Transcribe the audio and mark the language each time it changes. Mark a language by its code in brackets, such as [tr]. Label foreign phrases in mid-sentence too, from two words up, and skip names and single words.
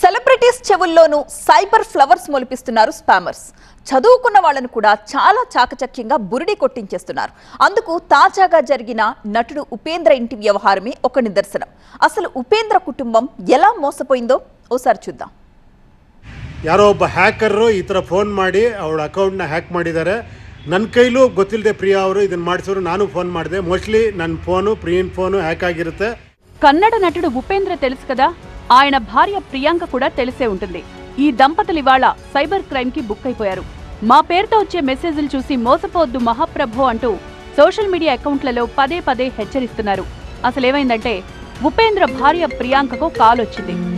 [te] సెలబ్రిటీస్ చెవుల్లోనూ [en] cyber flowers [te] మొలిపిస్తున్నారు స్పామర్స్. చదువుకున్న వాళ్ళను కూడా చాలా చాకచక్యంగా బురిడి కొట్టించేస్తున్నారు. అందుకు తాజాగా జరిగిన నటుడు ఉపేంద్ర ఇంటి వ్యవహారమే ఒక నిదర్శనం. అసలు ఉపేంద్ర కుటుంబం ఎలా మోసపోయిందో ఓసారి చూద్దాం. [kn] ಯಾರೋ ಒಬ್ಬ ಹ್ಯಾಕರ್ ಈ ಥರ ಫೋನ್ ಮಾಡಿ ಅವಳ ಅಕೌಂಟ್ನ ಹ್ಯಾಕ್ ಮಾಡಿದ್ದಾರೆ. ನನ್ನ ಕೈಲೂ ಗೊತ್ತಿಲ್ಲದೆ ಪ್ರಿಯಾ ಅವರು ಇದನ್ನು ಮಾಡಿಸಿದ್ರು. ನಾನು ಫೋನ್ ಮಾಡಿದೆ. ಮೋಸ್ಟ್ಲಿ ನನ್ನ ಫೋನು ಪ್ರಿಯನ್ ಫೋನು ಹ್ಯಾಕ್ ಆಗಿರುತ್ತೆ. [te] కన్నడ నటుడు ఉపేంద్ర తెలుసు కదా, ఆయన భార్య ప్రియాంక కూడా తెలిసే ఉంటుంది. ఈ దంపతులు ఇవాళ [en] cyber crime [te] కి బుక్ అయిపోయారు. మా పేరుతో వచ్చే మెసేజ్లు చూసి మోసపోవద్దు మహాప్రభు అంటూ [en] social media [te] అకౌంట్లలో పదే పదే హెచ్చరిస్తున్నారు. అసలేమైందంటే ఉపేంద్ర భార్య ప్రియాంకకు కాల్ వచ్చింది.